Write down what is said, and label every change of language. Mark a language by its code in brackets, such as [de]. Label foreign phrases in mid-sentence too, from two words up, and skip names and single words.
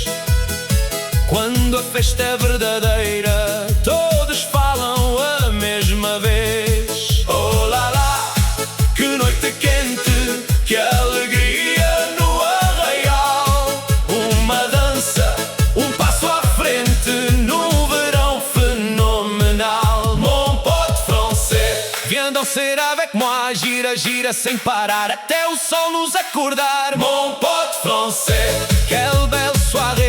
[pt] Quando a festa é verdadeira, todos falam a mesma vez. Oh lá lá, que noite quente, que alegria no arraial. Uma dança, um passo à frente, num verão fenomenal. [fr] Mon pote français, viens danser avec moi. [pt] Gira, gira sem parar até o sol nos acordar. [fr] Mon pote français, quelle belle soirée.